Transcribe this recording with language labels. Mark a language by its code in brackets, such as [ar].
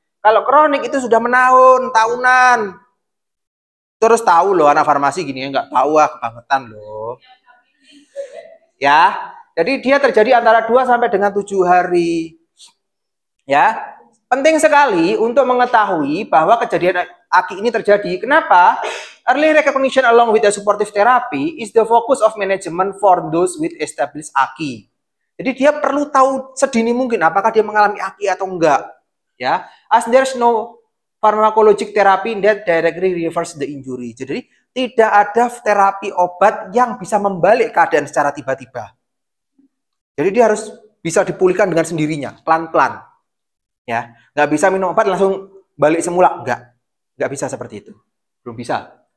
[id] Kalau kronik itu sudah menahun, tahunan. Terus tahu loh anak farmasi gini ya, nggak tahu kebangetan loh. Ya, jadi dia terjadi antara 2 sampai dengan 7 hari. Ya, penting sekali untuk mengetahui bahwa kejadian AKI ini terjadi. Kenapa? [en] Early recognition along with the supportive therapy is the focus of management for those with established AKI. [id] Jadi dia perlu tahu sedini mungkin apakah dia mengalami AKI atau enggak. [en] Ya, as there's no pharmacologic therapy that directly reverse the injury. [id] Jadi tidak ada terapi obat yang bisa membalik keadaan secara tiba-tiba. Jadi dia harus bisa dipulihkan dengan sendirinya, pelan-pelan. Ya, nggak bisa minum obat langsung balik semula, nggak bisa seperti itu, belum bisa.